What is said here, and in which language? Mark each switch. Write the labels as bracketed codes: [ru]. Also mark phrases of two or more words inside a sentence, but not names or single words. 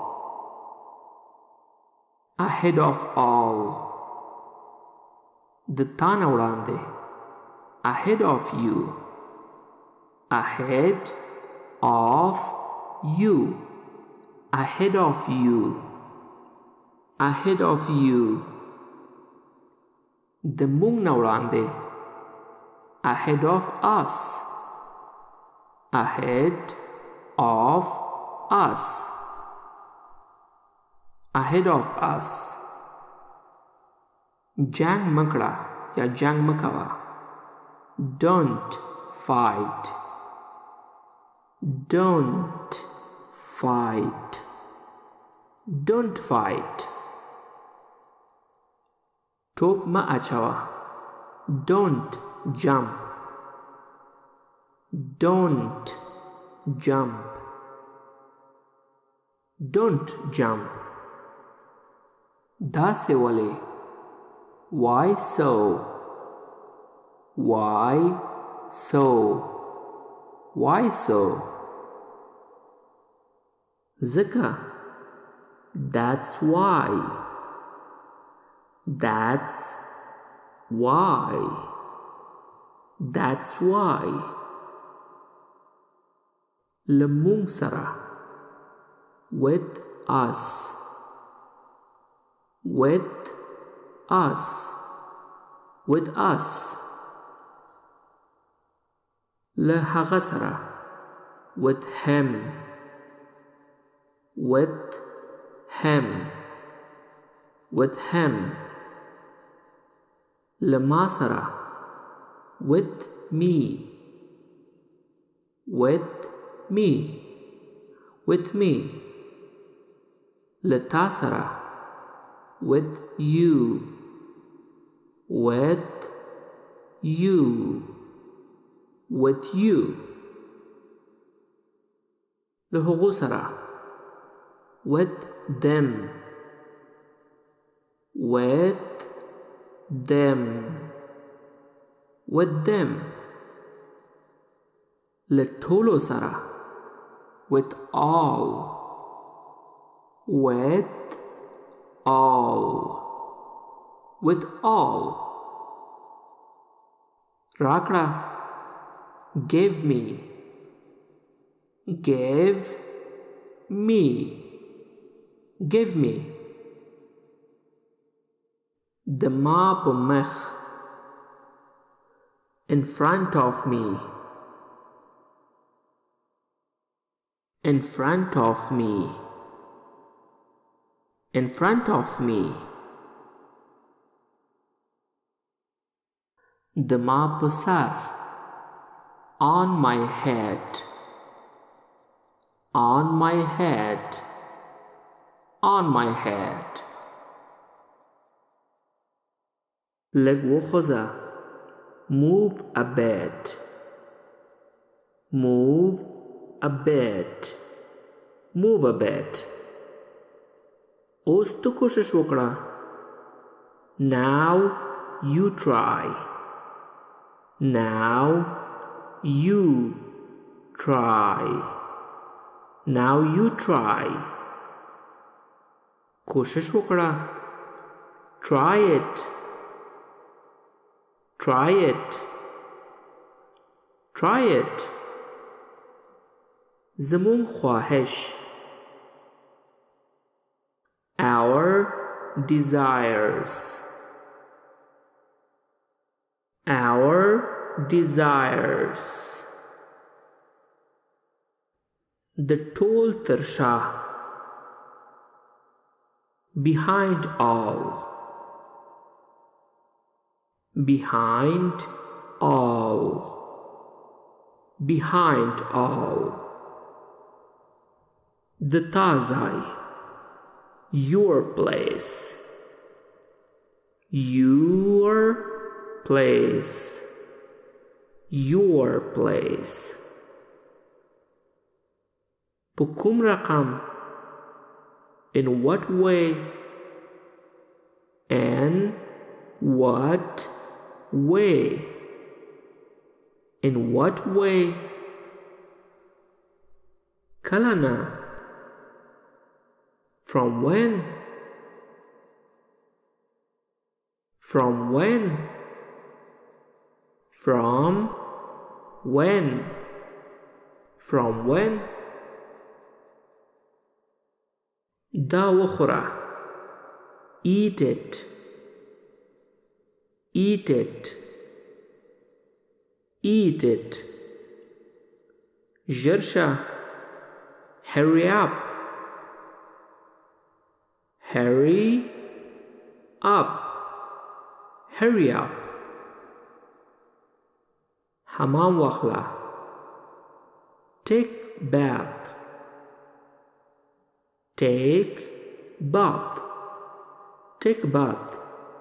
[en] Ahead of all. [ps] د تا نه وړاندې. [en] Ahead of you. Ahead of you. Ahead of you. Ahead of you. [ps] د مونږ نه وړاندې. [en] Ahead of us. Ahead of us. Ahead of us. [ps] جنگ مکړه یا جنگ مکوه. [en] Don't fight. Don't fight. Don't fight. [ps] ټوپ مه اچوه. [en] Don't jump. Don't jump. Don't jump. [ps] داسې ولې. [en] Why so? Why so? Why so? ځکه. That's why. That's why. That's why. [ps] له مونږ سره. [en] With us. With us. With us. [ps] له هغه سره. [en] With him. With him. With him. [ps] له ما سره. [en] With me. With me. With me. [ps] له تا سره. [en] With you. With you. With you. [ps] له هغو سره. [en] With them. with them, with them. [ps] له ټولو سره [en] with all, with all, with all. راکړه give me, give me, give me. [ps] د ما په مخ [en] in front of me, in front of me, in front of me. [ps] د ما په سر [en] on my head, on my head, on my head. [ps] لږ وخوځه [en] move a bit, move a bit, move a bit. [ps] اوس تو کوشش وکړه [en] now you try, now you try, now you try. [ps] کوشش وکړه [en] try it, try it, try it. [ps] زمون خواهش [en] our desires, our desires. [ps] د ټول تر شا [en] behind all, behind all, behind all. [ps] د تا ځای [en] your place, your place, your place. [ps] په کوم رقم [en] in what way, in what way, in what way. [ps] کله نه [en] from when, from when, from when, from when. [ps] دا وخوره [en] eat it, eat it, eat it. [ps] ژر شه [en] hurry up, hurry up, hurry up. [ps] حمام واخله [en] take bath, take bath, take bath.